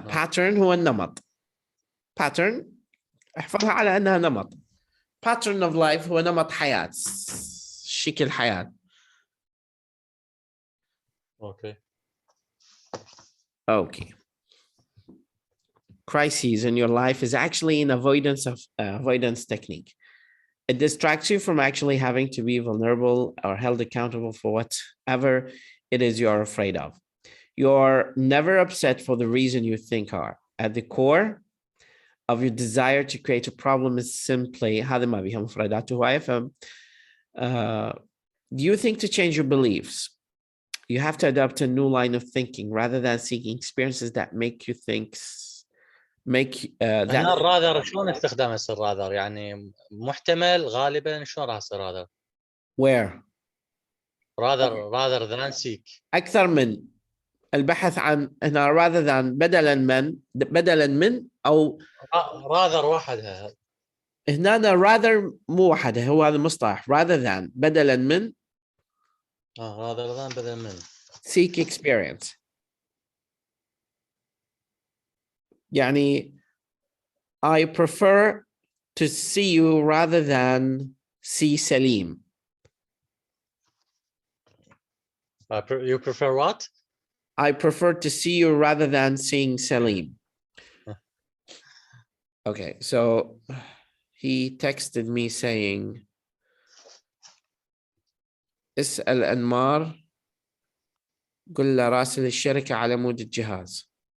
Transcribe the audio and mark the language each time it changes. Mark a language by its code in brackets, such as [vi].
[ar] pattern هو النمط. pattern احفظها على أنها نمط. pattern of life هو نمط حياة. شكل حياة. [en] Okay. Crises in your life is actually an avoidance technique. It distracts you from actually having to be vulnerable or held accountable for whatever it is you're afraid of. You're never upset for the reason you think are. At the core of your desire to create a problem is simply [ar] هذا ما بيها مفردات هواية. [en] Do you think to change your beliefs? You have to adopt a new line of thinking rather than seeking experiences that make you think. [ar] هنا الرادر شلون استخدام الرادر يعني محتمل غالبا شلون راح يصير هذا؟ [en] Where? rather than seek. [ar] أكثر من البحث عن هنا rather than بدلا من أو rather وحدها. هنا rather مو وحدها، هو هذا المصطلح rather than بدلا من rather than بدلا من [en] seek experience. يعني I prefer to see you rather than see Salim. You prefer what? I prefer to see you rather than seeing Salim. Okay, so he texted me saying [ar] اسأل أنمار قل له راسل الشركة على مود الجهاز.